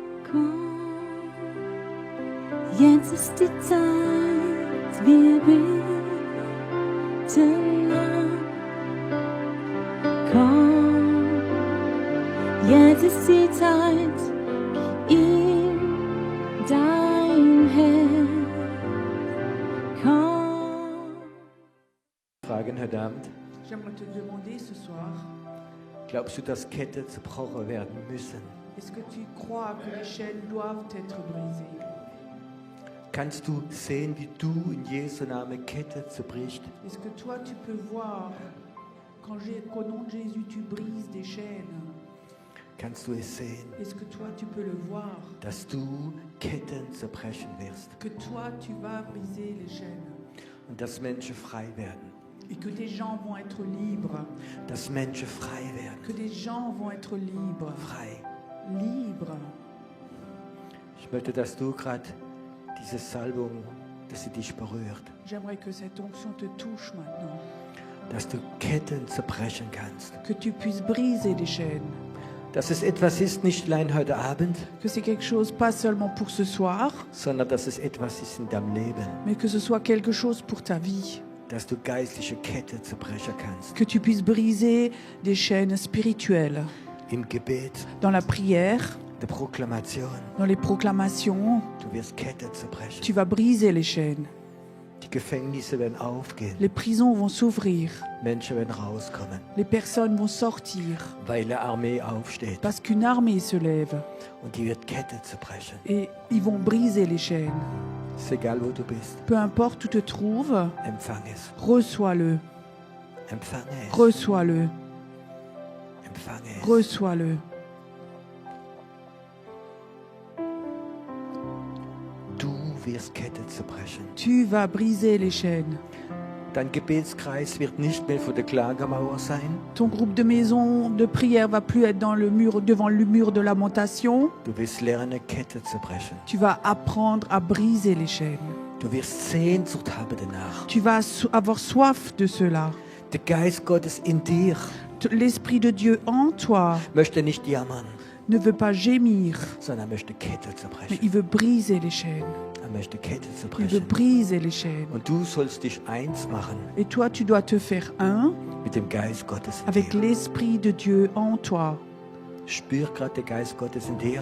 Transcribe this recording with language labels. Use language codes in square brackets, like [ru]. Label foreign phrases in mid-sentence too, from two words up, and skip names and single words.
[de] Komm, jetzt ist die Zeit, wir beten an. Komm, jetzt ist die Zeit, gib ihm dein Herz. Komm. Fragen heute Abend. [fr] J'aimerais te demander ce soir, [de] Glaubst du, dass Ketten zerbrochen werden müssen? [fr] est-ce que tu crois que les chaînes doivent être brisées? [de] Kannst du sehen, wie du in Jesu Namen Ketten zerbrichst? [fr] Est-ce que toi tu peux voir qu'au nom de Jésus tu brises des chaînes? [de] Kannst du es sehen, [fr] Est-ce que toi tu peux le voir? [de] dass du Ketten zerbrechen wirst [fr] Que toi tu vas briser les chaînes [de] und dass Menschen frei werden? [fr] et que des gens vont être libres, [de] Dass Menschen frei werden. [fr] que des gens vont être libres, [de] Frei. [fr] libres. [de] Ich möchte, dass du gerade diese Salbung, dass sie dich berührt. [fr] J'aimerais que cette onction te touche maintenant, [de] Dass du Ketten zerbrechen kannst. [fr] que tu puisses briser les chaînes, [de] Dass es etwas ist, nicht allein heute Abend, [fr] que c'est quelque chose pas seulement pour ce soir, [de] sondern dass es etwas ist in deinem Leben. [fr] mais que ce soit quelque chose pour ta vie. [de] Dass du geistliche Ketten zerbrechen kannst. [fr] Que tu puisses briser des chaînes spirituelles [de] Im Gebet, [fr] dans la prière, [de] der Proklamation. [fr] dans les proclamations. [de] Du wirst Ketten zerbrechen. [fr] Tu vas briser les chaînes. [de] Die Gefängnisse werden aufgehen. [fr] Les prisons vont s'ouvrir. [de] Menschen werden rauskommen, [fr] Les personnes vont sortir [de] weil eine Armee aufsteht. [fr] parce qu'une armée se lève [de] Und die wird Ketten zerbrechen. [fr] et ils vont briser les chaînes. [de] Ist egal, wo du bist. [fr] Peu importe où tu te trouves, [de] Empfang es. [fr] reçois-le, [de] Empfang es. [fr] reçois-le, [de] Empfang es. [fr] reçois-le. [de] Du wirst Ketten zerbrechen. [fr] Tu vas briser les chaînes. [de] Dein Gebetskreis wird nicht mehr vor der Klagemauer sein. [fr] Ton groupe de maison de prière va plus être dans le mur, devant le mur de lamentation. [de] Du wirst lernen, Ketten zerbrechen. [fr] Tu vas apprendre à briser les chaînes. [de] Du wirst Sehnsucht haben danach. [fr] Tu vas avoir soif de cela. [de] Der Geist Gottes in dir [fr] L'Esprit de Dieu en toi [de] möchte nicht jammern, [fr] ne veut pas gémir, [de] sondern möchte Ketten [fr] mais [de] zerbrechen. [fr] il veut briser les chaînes. [de] Er möchte Ketten [fr] Il veut [de] zerbrechen. [fr] briser les chaînes. [de] Und du sollst dich eins machen [fr] Et toi, tu dois te faire un [de] mit dem Geist Gottes in [fr] avec [de] dir. [fr] l'Esprit de Dieu en toi. [de] Spür gerade den Geist Gottes in dir.